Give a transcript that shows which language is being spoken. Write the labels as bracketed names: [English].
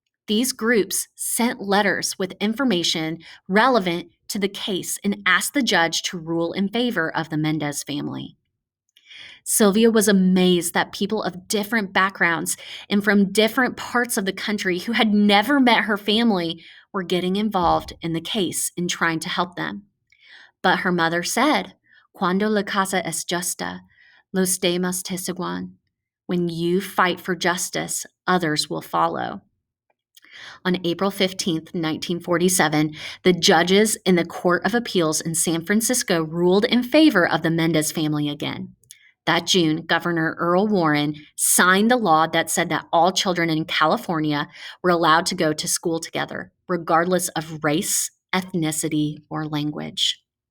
[English] These groups sent letters with information relevant to the case and asked the judge to rule in favor of the Mendez family. Sylvia was amazed that people of different backgrounds and from different parts of the country who had never met her family were getting involved in the case and trying to help them. But her mother said, [Spanish] Cuando la casa es justa, los demás te siguen. [English] When you fight for justice, others will follow. On April 15, 1947, the judges in the Court of Appeals in San Francisco ruled in favor of the Mendez family again. That June, Governor Earl Warren signed the law that said that all children in California were allowed to go to school together, regardless of race, ethnicity, or language.